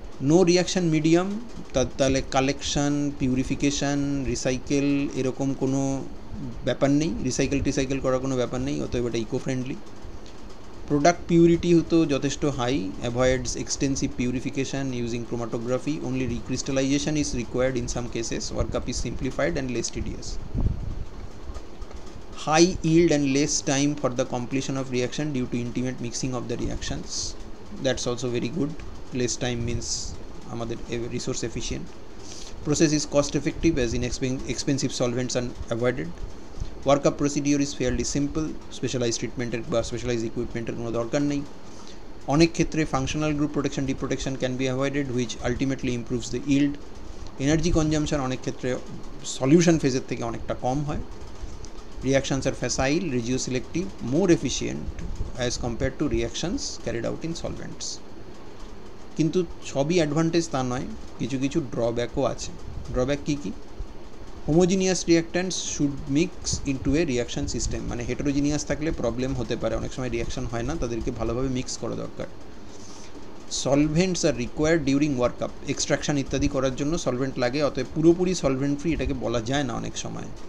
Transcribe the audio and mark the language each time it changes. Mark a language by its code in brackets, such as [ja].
[bn] No reaction medium, তাহলে collection, purification, recycle এরকম কোনো ব্যাপার নেই, রিসাইকেল করার কোনো ব্যাপার নেই, অতএব এটা ইকো ফ্রেন্ডলি। [en] product purity [bn] হতো যথেষ্ট [en] High, avoids extensive purification using chromatography, only recrystallization is required in some cases, workup is simplified and less tedious. High yield and less time for the completion of reaction due to intimate mixing of the reactions. That's also very good. Less time means [bn] আমাদের [en] resource efficient. Process is cost effective as expensive solvents are avoided. Workup procedure is fairly simple. Specialized treatment বা specialized equipment [bn] এর কোনো দরকার নেই। অনেক ক্ষেত্রে [en] functional group protection deprotection can be avoided which ultimately improves the yield. [bn] Energy consumption অনেক ক্ষেত্রে solution phase থেকে অনেকটা কম হয়। [en] Reactions are facile, regioselective, more efficient as compared to reactions carried out in solvents. [bn] কিন্তু সবই অ্যাডভান্টেজ তা নয়, কিছু কিছু ড্রব্যাকও আছে। Drawback key key? [en] homogeneous reactants should mix into a reaction system, [bn] মানে হেটেরোজিনিয়াস থাকলে প্রবলেম হতে পারে, অনেক সময় রিয়াকশান হয় না, তাদেরকে ভালোভাবে মিক্স করা দরকার। [en] solvents are required during workup, [bn] এক্সট্রাকশান ইত্যাদি করার জন্য সলভেন্ট লাগে, অতএব পুরোপুরি সলভেন্ট ফ্রি এটাকে বলা যায় না অনেক সময়।